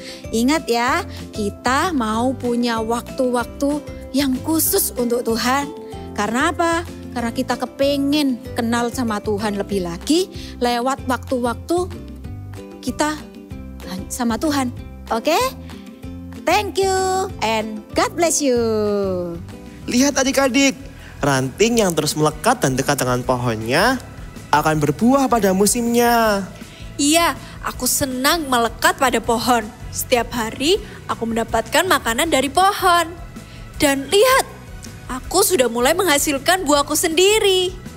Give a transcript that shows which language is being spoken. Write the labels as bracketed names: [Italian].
[Indonesian] Ingat ya, kita mau punya waktu-waktu yang khusus untuk Tuhan. Karena apa? Karena kita kepengen kenal sama Tuhan lebih lagi lewat waktu-waktu kita sama Tuhan. Oke? [English] Thank you and God bless you. [Indonesian] Lihat adik-adik, ranting yang terus melekat dan dekat dengan pohonnya akan berbuah pada musimnya. Iya, aku senang melekat pada pohon. Setiap hari aku mendapatkan makanan dari pohon. Dan lihat, aku sudah mulai menghasilkan buahku sendiri.